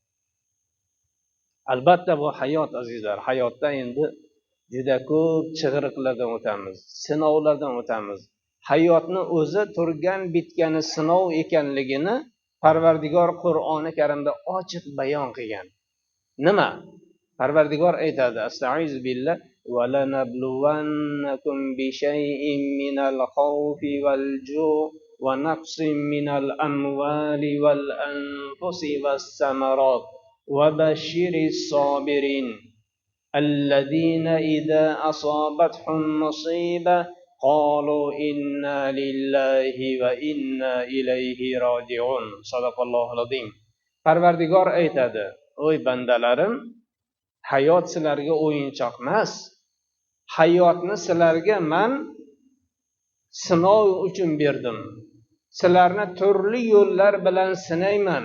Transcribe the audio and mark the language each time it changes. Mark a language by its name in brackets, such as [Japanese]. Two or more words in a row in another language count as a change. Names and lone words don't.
[Uzbek] Albatta bu hayot azizlar, hayotda endi juda ko'p chig'iriqlardan o'tamiz, sinovlardan o'tamiz. Hayotni o'zi turgan bitgani sinov ekanligini Parvardigor Qur'oni Karimda ochiq bayon qilgan. Nima? Parvardigor aytadi: [Arabic] أستعيذ بالله ولنبلونكم بشيء من الخوف والجوع ونقص من الأموال والأنفس والثمرات وبشر الصابرين الذين إذا أصابتهم مصيبة قالوا إنا لله وإنا إليه راجعون. صدق الله العظيم. [Uzbek] Parvardigor aytadi: Oy bandalarim, hayot sizlarga o'yinchoq emas. Hayotni sizlarga men sinov uchun berdim. Sizlarni turli yo'llar bilan sinayman.